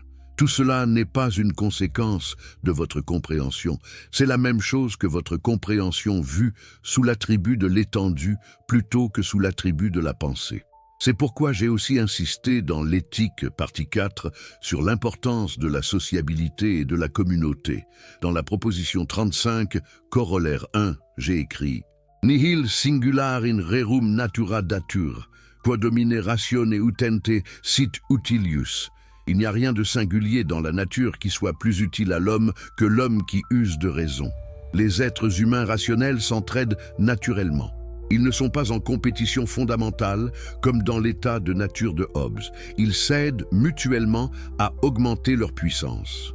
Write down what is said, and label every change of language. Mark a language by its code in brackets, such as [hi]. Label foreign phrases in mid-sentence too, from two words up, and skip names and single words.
[fr] Tout cela n'est pas une conséquence de votre compréhension, c'est la même chose que votre compréhension vue sous l'attribut de l'étendue plutôt que sous l'attribut de la pensée. C'est pourquoi j'ai aussi insisté dans l'éthique, partie 4, sur l'importance de la sociabilité et de la communauté. Dans la proposition 35, corollaire 1, j'ai écrit [la] « Nihil singular in rerum natura datur, quod domine ratione utente sit utilius ». [fr] Il n'y a rien de singulier dans la nature qui soit plus utile à l'homme que l'homme qui use de raison. Les êtres humains rationnels s'entraident naturellement. Ils ne sont pas en compétition fondamentale comme dans l'état de nature de Hobbes. Ils s'aident mutuellement à augmenter leur puissance.